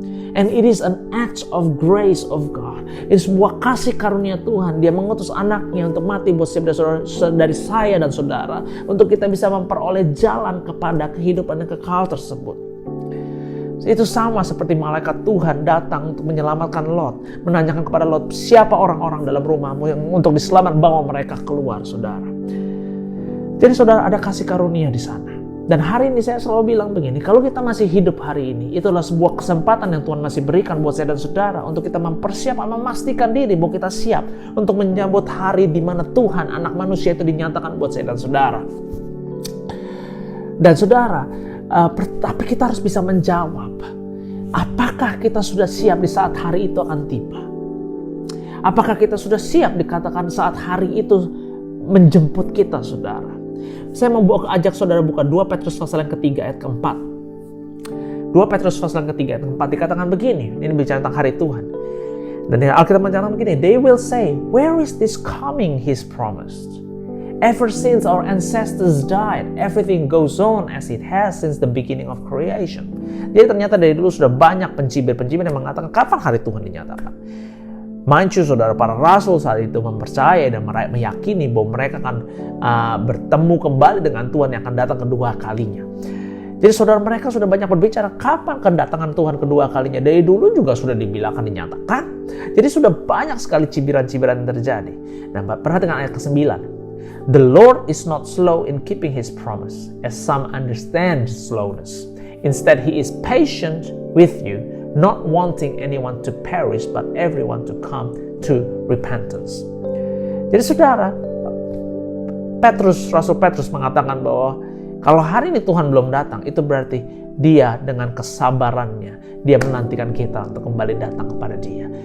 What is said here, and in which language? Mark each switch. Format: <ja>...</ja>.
<en>And it is an act of grace of God.</en> <id>Itu sebuah kasih karunia Tuhan. Dia mengutus anaknya untuk mati buat dari saya dan saudara, untuk kita bisa memperoleh jalan kepada kehidupan yang kekal tersebut. Itu sama seperti malaikat Tuhan datang untuk menyelamatkan Lot, menanyakan kepada Lot, siapa orang-orang dalam rumahmu yang untuk diselamat, bawa mereka keluar, saudara. Jadi saudara, ada kasih karunia di sana. Dan hari ini saya selalu bilang begini, kalau kita masih hidup hari ini, itu adalah sebuah kesempatan yang Tuhan masih berikan buat saya dan saudara untuk kita mempersiapkan, memastikan diri bahwa kita siap untuk menyambut hari di mana Tuhan, anak manusia itu dinyatakan buat saya dan saudara. Dan saudara, tapi kita harus bisa menjawab, apakah kita sudah siap di saat hari itu akan tiba? Apakah kita sudah siap dikatakan saat hari itu menjemput kita, saudara? Saya mau ajak saudara buka 2 Petrus pasal yang ketiga ayat keempat. 2 Petrus pasal yang ketiga ayat keempat dikatakan begini. Ini bicara tentang hari Tuhan. Dan Alkitab mencatat begini,</id> <en>they will say, where is this coming He's promised? Ever since our ancestors died, everything goes on as it has since the beginning of creation.</en> <id>Jadi ternyata dari dulu sudah banyak pencibir-pencibir yang mengatakan kapan hari Tuhan dinyatakan.</id> <en>Mind you,</en> <id>saudara, para rasul saat itu mempercayai dan meyakini bahwa mereka akan bertemu kembali dengan Tuhan yang akan datang kedua kalinya. Jadi saudara, mereka sudah banyak berbicara kapan kedatangan Tuhan kedua kalinya. Dari dulu juga sudah dibilangkan, dinyatakan. Jadi sudah banyak sekali cibiran-cibiran yang terjadi. Nah, perhatikan ayat ke-9.</id> <en>The Lord is not slow in keeping His promise, as some understand slowness. Instead, He is patient with you, not wanting anyone to perish, but everyone to come to repentance.</en> <id>Jadi saudara, Rasul Petrus mengatakan bahwa kalau hari ini Tuhan belum datang, itu berarti Dia dengan kesabarannya, Dia menantikan kita untuk kembali datang kepada Dia.</id>